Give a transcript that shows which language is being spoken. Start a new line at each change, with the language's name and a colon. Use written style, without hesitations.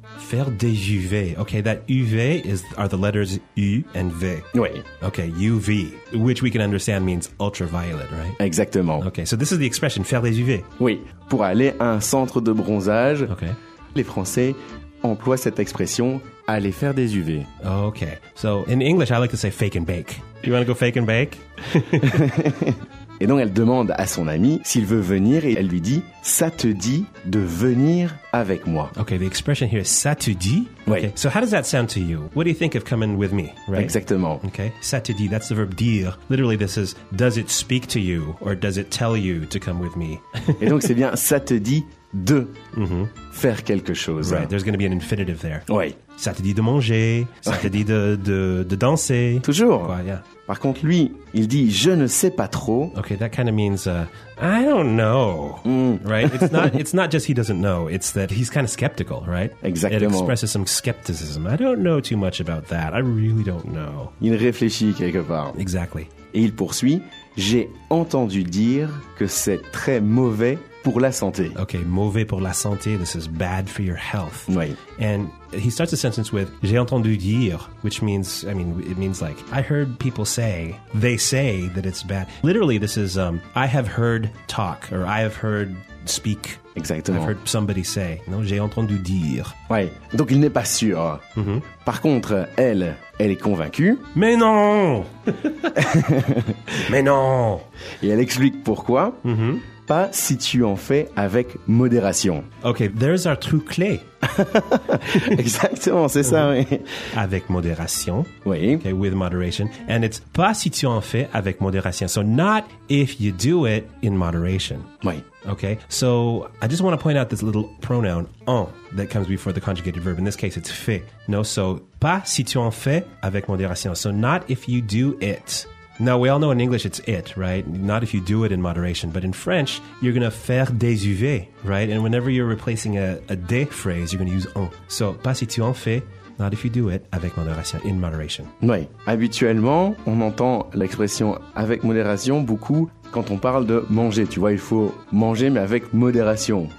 French: Faire des UV.
English: OK, that UV are the letters U and V.
French: Oui.
English: OK, UV, which we can understand means ultraviolet, right?
French: Exactement.
English: OK, so this is the expression,
French: faire des UV. Oui, pour aller à un centre de bronzage,
English: okay.
French: Les Français emploient cette expression, aller faire des UV.
English: OK, so in English, I like to say fake and bake. You want to go fake and bake?
French: Et donc, elle demande à son ami s'il veut venir et elle lui dit « ça te dit de venir avec moi ».
English: Ok, the expression here is «
French: ça te dit ». Oui.
English: Okay. So, how does that sound to you? What do you think of coming with me, right?
French: Exactement.
English: Ok, «
French: ça te dit
English: », that's the verb « dire ». Literally, this is « does it speak to you » or « does it tell you to come with me ».
French: Et donc, c'est bien « ça te dit de faire quelque chose ».
English: Right, there's going to be an infinitive there.
French: Oui. « Ça te dit de manger ouais. »,« ça te dit de danser ». Toujours. Quoi, yeah. Par contre, lui, il dit « je ne sais pas trop ».
English: Ok, that kind of means « I don't know ». Right? It's not just « he doesn't know », it's that he's kind of skeptical, right? Exactement. It expresses some skepticism. « I don't know too much about that. I really don't know ».
French: Il réfléchit quelque part.
English: Exactly.
French: Et il poursuit « j'ai entendu dire que c'est très mauvais pour la santé ».
English: Ok, «
French: mauvais pour la santé
English: », this is « bad for your health ».
French: Oui.
English: And he starts a sentence with «
French: j'ai entendu dire
English: », which means, I mean, it means like « I heard people say, they say that it's bad ». Literally, this is « I have heard talk » or « I have heard speak ».
French: Exactement. «
English: I've heard somebody say ».
French: Non, « j'ai entendu dire ». Ouais, donc il n'est pas sûr. Par contre, elle, elle est convaincue. Mais non! Mais non! Et elle explique pourquoi. pas si tu en fais avec modération.
English: Ok, there's our true clé.
French: Exactement, c'est ça, oui. Avec modération. Oui.
English: Okay, with moderation. And it's
French: pas si tu en fais avec modération.
English: So not if you do it in moderation.
French: Oui.
English: Okay, so I just want to point out this little pronoun, en, that comes before the conjugated verb. In this case, it's fait. No, so
French: pas si tu en fais avec modération.
English: So not if you do it. Now, we all know in English it's it, right? Not if you do it in moderation. But in French, you're going to
French: faire des UV,
English: right? And whenever you're replacing a des phrase, you're going to use en. So,
French: pas si tu en fais,
English: not if you do it,
French: avec modération,
English: in moderation.
French: Oui. Habituellement, on entend l'expression avec modération beaucoup quand on parle de manger. Tu vois, il faut manger, mais avec modération.